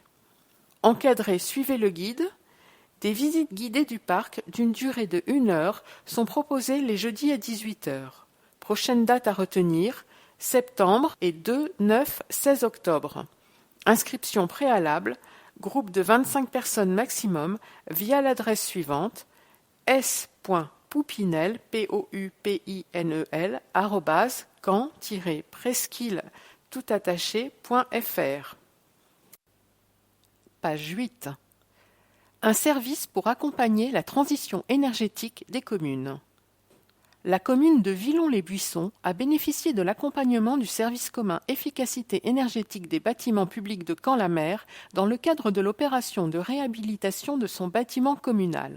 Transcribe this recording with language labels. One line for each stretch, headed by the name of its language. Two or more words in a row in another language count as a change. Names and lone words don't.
French: Encadré, suivez le guide. Des visites guidées du parc d'une durée de 1 heure sont proposées les jeudis à 18 heures. Prochaine date à retenir, septembre et 2, 9, 16 octobre. Inscription préalable, groupe de 25 personnes maximum, via l'adresse suivante s.poupinel, P-O-U-P-I-N-E-L, @caen-presqu'île-toutattaché.fr. Page 8. Un service pour accompagner la transition énergétique des communes. La commune de Villons-les-Buissons a bénéficié de l'accompagnement du service commun efficacité énergétique des bâtiments publics de Caen-la-Mer dans le cadre de l'opération de réhabilitation de son bâtiment communal.